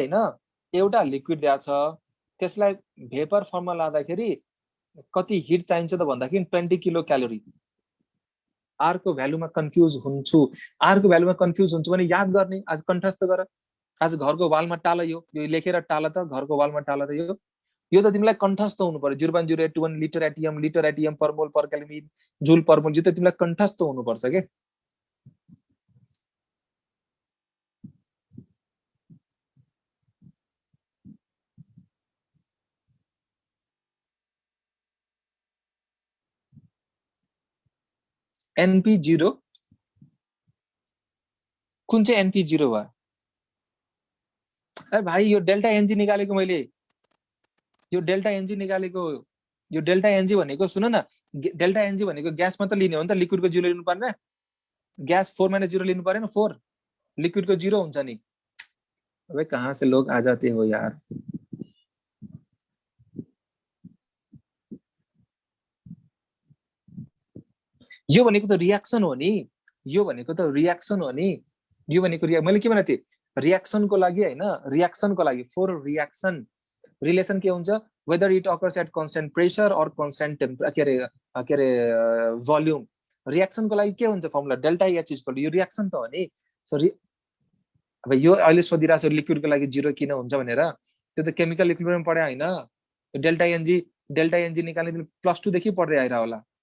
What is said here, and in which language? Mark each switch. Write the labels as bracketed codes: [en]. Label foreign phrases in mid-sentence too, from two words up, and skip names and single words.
[ne] हैन एउटा लिक्विड दिया छ त्यसलाई [en] vapor formमा [ne] लाँदाखेरि कति हिट चाहिन्छ त भन्दाखेरि 20 [en] kilo calorie [ne] r को भ्यालुमा कन्फ्युज हुन्छु r को भ्यालुमा कन्फ्युज हुन्छु भने याद गर्ने आज कण्ठस्थ गर आज घरको वालमा टाल यो लेखेर टाल त घरको वालमा टाल त यो त तिमीलाई कण्ठस्थ हुनु पर्यो 0.0821 [en] liter atm per mole per kelvin joule per mole [ne] यो त तिमीलाई कण्ठस्थ हुनु पर्छ के NP0 कुन चाहिँ NP0 भयो ए भाइ यो [en] delta NG [ne] निकालेको मैले यो [en] delta NG [ne] निकालेको यो [en] delta NG [ne] भनेको सुन न [en] delta NG [ne] भनेको ग्यास मात्र लिने हो नि त लिक्विडको 0 लिनु पर्दैन ग्यास 4 - 0 लिनु परेन 4 लिक्विडको 0 हुन्छ नि [hi] अबे कहाँ से लोग आ जाते हो यार [ne] यो भनेको त रियाक्सन हो नि यो भनेको त रियाक्सन हो नि यो भनेको मैले के भनेथे रियाक्सनको लागि हैन रियाक्सनको लागि [en] for reaction relation [ne] के हुन्छ [en] whether it occurs at constant pressure or constant temperature [ne] के रे भोल्युम रियाक्सनको लागि के हुन्छ फर्मुला [en] delta H equal [ne] यो रियाक्सन त हो नि सो अब यो अहिले सोधिराछ लिक्विडको लागि 0 किन हुन्छ भनेर त्यो त [en] chemical equilibrium [ne] पढ्या हैन डेल्टा एनजी निकाल्ने तिमी +2 देखि पढ्दै आइरा होला